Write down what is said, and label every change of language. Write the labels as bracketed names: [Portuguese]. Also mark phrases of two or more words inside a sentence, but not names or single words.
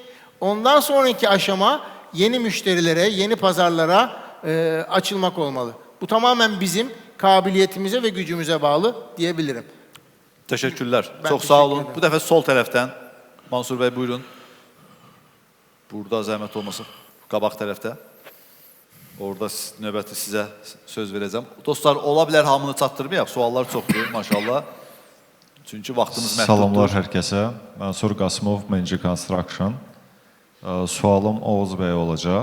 [Turkish] Ondan sonraki aşama yeni müşterilere, yeni pazarlara açılmak olmalı. Bu tamamen bizim kabiliyetimize ve gücümüze bağlı diyebilirim. Teşekkürler. Ben Çok teşekkür sağ olun. ederim. Bu defa sol taraftan. Mansur Bey buyurun. Burada zahmet olmasın. [Azerbaijani] Qabaq tərəfdə. Orada növbəti sizə söz verəcəm. Dostlar, ola bilər hamını çatdırmayaq. Suallar çoxdur maşallah. Çünki vaxtımız məhduddur. Salamlar hər kəsə. Mansur Qasımov, Menci Construction. Sualım Oğuz bəy olacaq.